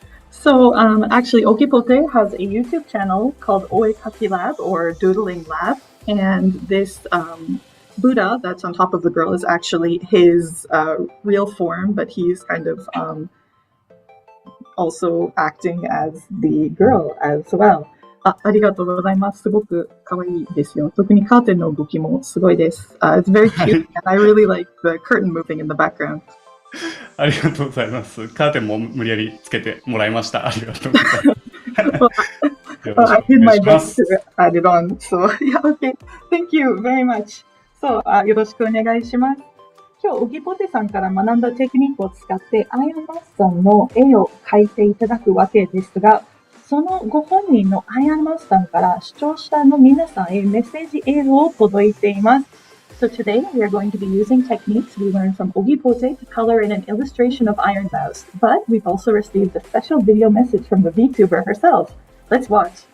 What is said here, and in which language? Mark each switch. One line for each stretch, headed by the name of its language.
English: So, actually, Ogipote has a YouTube channel called Oekaki Lab or Doodling Lab.And this Buddha that's on top of the girl is actually his real form, but he's kind of also acting as the girl as well.
Japanese: ありがとうございます。すごく可愛いですよ。特にカーテンの動きもすごいです。
English: It's very cute, and I really like the curtain moving in the background.
Japanese: ありがとうございます。カーテンも無理やりつけてもらいました。ありがとうございます。
English: I did my best to add it on. So, yeah, okay. Thank you very much.
Japanese: So, よろしくお願いします。今日、オギポテさんから学んだテクニックを使って、アイアンマスさんの絵を描いていただくわけですが、そのご本人のアイアンマスさんから視聴者の皆さんへメッセージ映像を届いています。
English: So today, we are going to be using techniques we learned from Ogipote to color in an illustration of Iron Mouse. But we've also received a special video message from the VTuber herself.Let's watch.